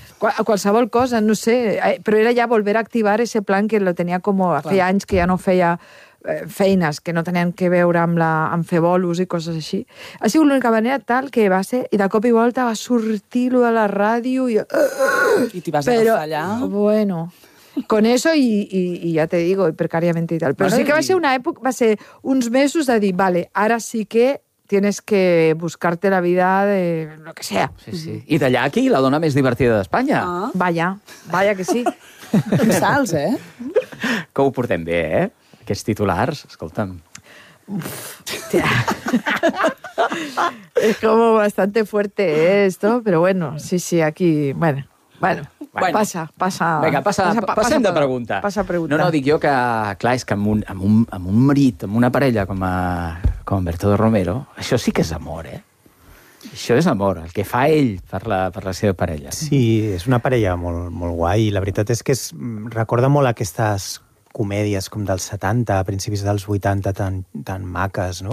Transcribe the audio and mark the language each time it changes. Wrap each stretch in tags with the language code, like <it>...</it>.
<ca>Qualsevol cosa, no sé, però era ja</ca> <es>volver a activar ese plan</es> <ca>que lo tenia com feia anys que ja no feia feines que no tenien que veure amb fer bolos i coses així. Ha sigut l'única manera tal que va ser, i de cop i volta va sortir lo de la ràdio i... I t'hi vas però, agafar allà? Bueno...</ca> <es>Con eso y ya te digo, precariamente y tal.</es> <ca>Pero sí que va ser una època, va ser uns mesos de dir, vale, ara sí que</ca> <es>tienes que buscarte la vida de lo que sea.</es> <ca>Sí, sí. I d'allà aquí, la dona més divertida d'Espanya.</ca> <es>Ah. Vaya que sí.</es> <ca>Quins salts, eh? Que ho portem bé, eh? Aquests titulars, escolta'm.</ca> <es>Es como bastante fuerte esto, pero bueno, sí, aquí, bueno.</es> <ca>Bueno. Passa, passem de pregunta. Passa pregunta. No, dic jo que, clar, és que amb un marit, amb una parella com Bertodo Romero, això sí que és amor, eh? Això és amor, el que fa ell per la seva parella. Sí, és una parella molt, molt guai. La veritat és que recorda molt aquestes comèdies com dels 70, a principis dels 80, tan maques, no?</ca>